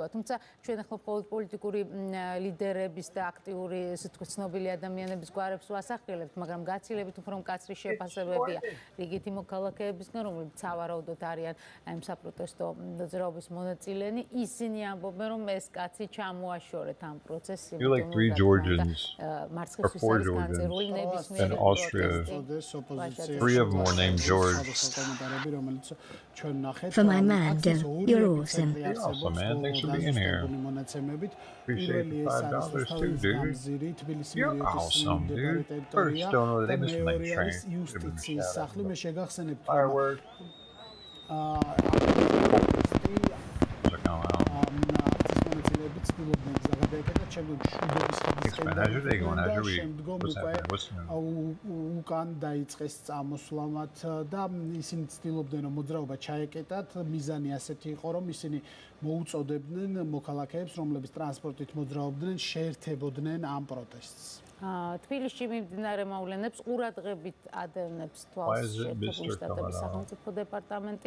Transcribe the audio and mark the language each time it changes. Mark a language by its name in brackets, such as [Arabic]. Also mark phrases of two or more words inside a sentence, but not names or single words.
[Georgian] თუმცა ჩვენ ახლა მხოლოდ პოლიტიკური ლიდერების და აქტიური ცნობილი ადამიანების გვარებს ვასახელებთ, მაგრამ გაცილებით უფრო მკაცრი შეფასებებია რიგითი მოქალაქეებისგან, რომლებიც სავარაუდოდ არიან ამ საპროტესტო მოძრაობის მონაწილენი. ისინი ამბობენ, რომ ეს კაცი ჩამოაშორეთ ამ პროცესს. [English] You're like 3 Georgians or 4 Georgians in Austria. 3 of them were named George. For my man, you're awesome. You're awesome, man. Thanks for being here. Appreciate the $5 too, dude. You're awesome, dude. First donor of the day, Mr. Night Train. Give him a shout out. Fireworks. Thanks, man. How's your day going? How's your week? What's happening? What's new? [Georgian] უკან დაიწყეს წამოსვლამად და ისინი ცდილობდნენ რომ მოძრაობა ჩაეკეტათ. მიზანი ასეთი იყო რომ ისინი მოუწოდებდნენ მოქალაქეებს, რომლებიც ტრანსპორტით მოძრაობდნენ, შეერთებოდნენ ამ პროტესტს. თბილისში მიმდინარე მოვლენებს ყურადღებით ადევნებს თვალს შეერთებული შტატების სახელმწიფო დეპარტამენტი.